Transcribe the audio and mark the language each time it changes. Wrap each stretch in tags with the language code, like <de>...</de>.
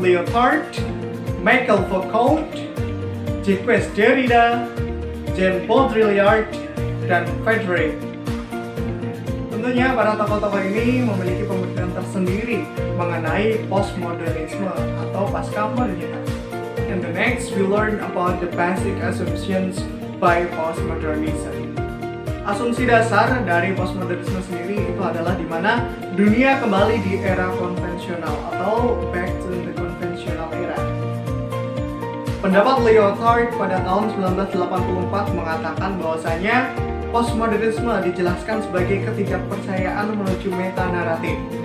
<id>Lyotard, Michel Foucault, Jacques Derrida, Jean Baudrillard, dan Frédéric. Tentunya para tokoh-tokoh ini memiliki pemikiran tersendiri mengenai postmodernisme atau pasca modernitas.</id> <en>And the next we learn about the basic assumptions by postmodernism.</en> <id>Asumsi dasar dari postmodernisme sendiri itu adalah di mana dunia kembali di era konvensional atau</id> <en>back to the conventional era.</en> <id>Pendapat Lyotard pada tahun 1984 mengatakan bahwasanya postmodernisme dijelaskan sebagai ketidakpercayaan menuju metanaratif.</id>